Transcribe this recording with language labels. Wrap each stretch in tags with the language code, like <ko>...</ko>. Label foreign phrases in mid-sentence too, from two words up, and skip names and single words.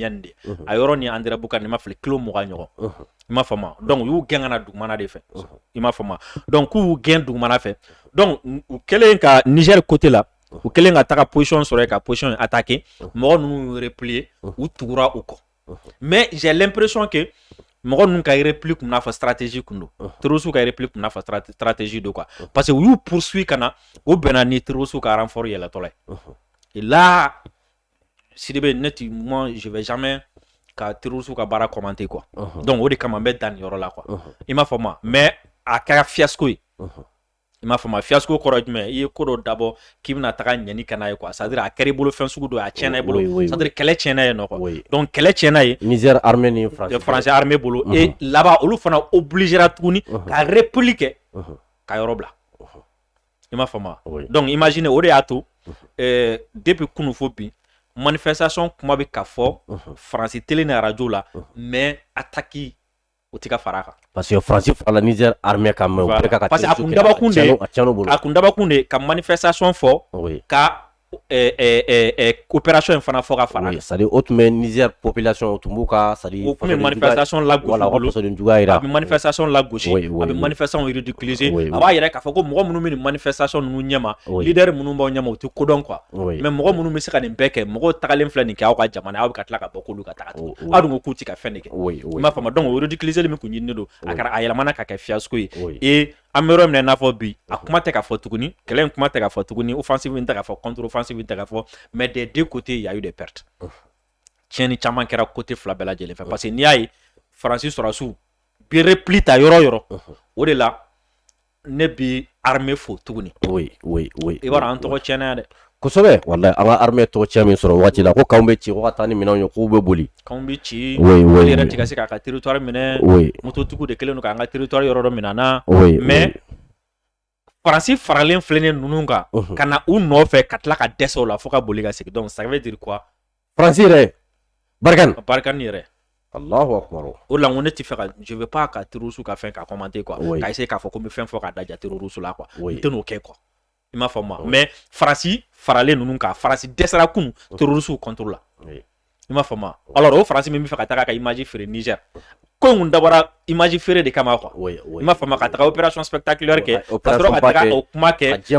<bm>Miande a yɔrɔ ni André Boucar ni ma fili kilo 20 ɲɔgɔn i m'a faamu donc u y'u gɛn ka na dugumana de fɛ i m'a faamu donc k'u y'u gɛn dugumana fɛ donc u kɛlen ka Niger côté la u kɛlen ka taga position sɔrɔ ka</bm> <fr>position attaquer</fr> <bm>mɔgɔ ninnu replier u tugura u kɔ</bm> <fr>mais j'ai l'impression que</fr> <bm>mɔgɔ ninnu ka repli kun n'a fɔ stratégie kun don terroriste ka repli kun n'a fɔ stratégie don quoi</bm> <fr>parce que</fr> <bm>u y'u poursuit ka na u bɛnna ni terroriste ka renfort yɛlɛtɔla ye</bm> <fr>et là Sidibé moi je vais jamais</fr> <bm>ka terroriste ka baara commenter quoi donc o de kama n bɛ dan nin yɔrɔ la quoi i m'a faamu mais a kɛra fiasco ye i m'a faamu fiasco kɔrɔ jumɛn i ye ko dɔ dabɔ k'i bɛna taga ɲɛni ka n'a ye quoi</bm> <fr>c'est à dire</fr> <bm>a kɛra i bolo fɛn sugu dɔ a tiɲɛna i bolo</bm> <fr>c'est à dire</fr> <bm>kɛlɛ tiɲɛna ye nɔ quoi donc kɛlɛ tiɲɛna ye Niger armée ni Français armée bolo</bm> <fr>et là-bas</fr> <bm>olu fana obligera tuguni ka repli kɛ ka yɔrɔ bila i m'a faamu donc imaginez o de y'a to depuis kunu fo bi manifestation kuma bɛ ka fɔ Faransi télé ni radio la mais attaque o tɛ ka fara a kan</bm> <fr>parce que</fr> <bm>Faransi fara Niger armée kan mɛ o bɛɛ ka</bm> <fr>parce que</fr> <bm>a kun dabɔkun de ka manifestation fɔ ka opération in fana fɔ ka fara</bm> <fr>c'est à dire</fr> <bm>o tun bɛ Niger population o tun b'u ka</bm> <fr>c'est à dire</fr> <bm>o tun bɛ manifestation lagosi a bɛ manifestation lagosi a bɛ manifestation ridiculiser a b'a yɛrɛ k'a fɔ ko mɔgɔ minnu bɛ nin manifestation ninnu ɲɛma leader minnu b'aw ɲɛma o tɛ kodɔn quoi mais mɔgɔ minnu bɛ se ka nin bɛɛ kɛ mɔgɔw tagalen filɛ nin kɛ aw ka jamana aw bɛ ka tila ka bɔ k'olu ka taga tugun aw dun ko k'u tɛ ka fɛn de kɛ i m'a faamu donc o ridiculiser min kun ɲininen don a kɛra a yɛlɛmana ka kɛ fiasco ye et an bɛ yɔrɔ min na i n'a fɔ bi a kuma tɛ ka fɔ tuguni kɛlɛ in kuma tɛ ka fɔ tuguni offensive in tɛ ka fɔ</bm> <fr>contre offensive</fr> <bm>in tɛ ka fɔ</bm> <fr>mais des deux côtés il y a eu des pertes</fr> <bm>tiɲɛni caman kɛra côté fila bɛɛ lajɛlen fɛ</bm> <fr>parce que</fr> <bm>n'i y'a ye Faransi sɔrɔsiw bi repli ta yɔrɔ yɔrɔ o de la ne bi armée fo tuguni</bm> <fr>oui</fr> <bm>i b'a dɔn an tɔgɔ tiɲɛna yan dɛ kosɛbɛ wallahi an ka armée tɔgɔ cɛ min sɔrɔ waati la ko kanw bɛ ci ko ka taa ni minɛnw ye k'u bɛ boli kanw bɛ ci</bm> <fr>oui</fr> <bm>yɛrɛ ti ka se k'a ka territoire minɛ mototigiw de kɛlen don k'an ka territoire yɔrɔ dɔ minɛ na mais Faransi faralen filɛ ni ninnu kan ka na u nɔfɛ ka tila ka dɛsɛ o la fo ka boli ka segin donc</bm> <fr>ça veut dire quoi</fr> <bm>Faransi yɛrɛ Barkhane yɛrɛ</bm> <ar>Allahu akbar</ar> <bm>o la ne ti fɛ ka</bm> <fr>je veux pas</fr> <bm>ka terroriste ka fɛn ka commenter quoi ka essayer k'a fɔ ko n bɛ fɛn fɔ ka da ja terroriste la quoi n tɛ n'o kɛ quoi i m'a faamu mais Faransi faralen ninnu kan Faransi dɛsɛra kunun terroriste contre la i m'a faamu alors o Faransi min bɛ fɛ ka taga ka image feere Niger ko in dabɔra image feere de kama quoi i m'a faamu ka taga</bm> <fr>opération spectaculaire</fr> <bm>kɛ ka sɔrɔ ka taga o kuma kɛ</bm>